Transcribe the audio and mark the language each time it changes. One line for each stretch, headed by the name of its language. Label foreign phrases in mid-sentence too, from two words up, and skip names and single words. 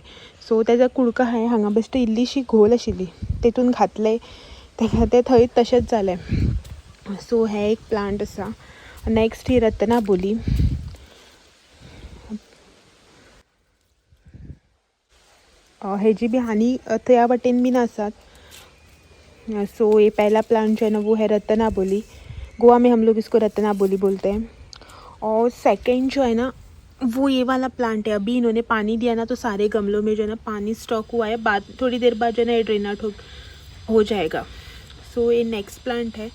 Konkani: सो तेजो कुडको हांवें हांगा बेश्टे इल्लीशी घोल आशिल्ली तेतून घातलें, तें थंय तशेंच जालें. सो हे एक प्लांट आसा. नेक्स्ट ही रत्नाबोली. हेजी भी हानी त्या वाटेन बीन आसात.
Hindi: सो ये पहला प्लांट जो है ना वो है रत्नाबोली. गोवा में हम लोग इसको रत्नाबोली बोलते हैं. और सेकंड जो है ना वो ये वाला प्लांट है. अभी इन्होंने पानी दिया ना तो सारे गमलों में जो है ना पानी स्टॉक हुआ है. बाद थोड़ी देर बाद जो है ना ये
English: drain out
Hindi: हो जाएगा. सो ये नेक्स्ट प्लांट है.